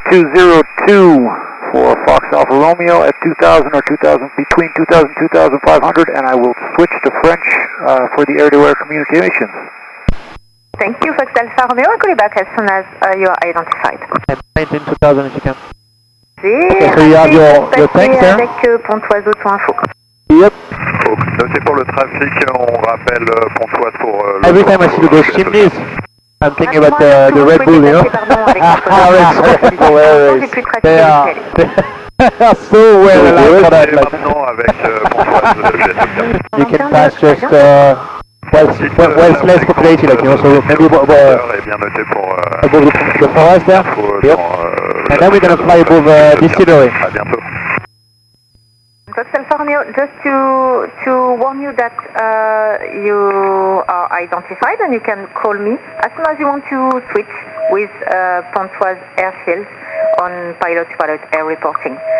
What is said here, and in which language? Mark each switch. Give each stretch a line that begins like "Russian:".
English: 4202 for Fox Alpha Romeo at 2,000 or 2,000, between 2,000 and 2,500, and I will switch to French for the air-to-air communications. Thank you, Fox Alpha Romeo. I'll call you back as soon as you are identified. And 19 2000 if you can. Okay, so you have your tanks there?
French: Avec Pointoise Auto-Info.
English: Yep.
French: Noté pour le trafic, on rappelle Pointoise pour le...
English: Every time I see those chimneys, I'm thinking about the Red Bull, Hilarious. They are so well aligned for that.
French: Et maintenant avec Pointoise,
English: You can pass just well less populated, like, so maybe
French: est bien noté pour...
English: above the forest there. Yep. And then we're going to fly above distillery.
French: À bientôt.
English: Fox Alpha Romeo, just to warn you that you are identified and you can call me as soon as you want to switch with Pointoise Airfield on pilot-to-pilot air reporting.